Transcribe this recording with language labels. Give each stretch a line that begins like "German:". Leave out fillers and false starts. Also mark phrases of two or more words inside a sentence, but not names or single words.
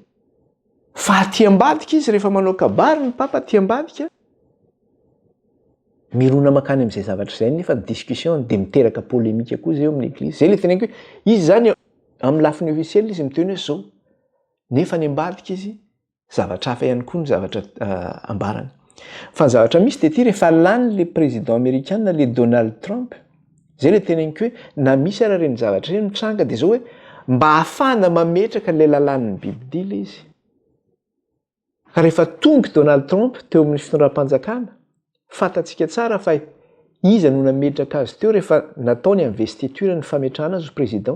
Malagasy: Fa aty ambadika izy rehefa manao kabary ny papa aty ambadika, mirona makany amin'izay zavatra izay nefa ny discussion dia miteraka polémika koa zay eo amin'ny église. Zay le teneniko hoe izy zany amin'ny lafiny officielle izy miteny hoe zao. Nefa ny ambadika izy zavatra hafa ihany koa ny zavatra ambarany. Fa ny zavatra misy dia ity rehefa lany
French: le président américain
Malagasy: le Donald Trump zay le tena inyko hoe na misy ara reny zavatra reny mitranga de zao hoe mba hahafana mametraka le lalàn'ny bibidila izy. Ka rehefa tonga Donald Trump teo amin'ny fitondram-panjakana, fantatsika tsara fa iza no nametraka azy teo rehefa nataony investiture ny fametrahana azy ho président.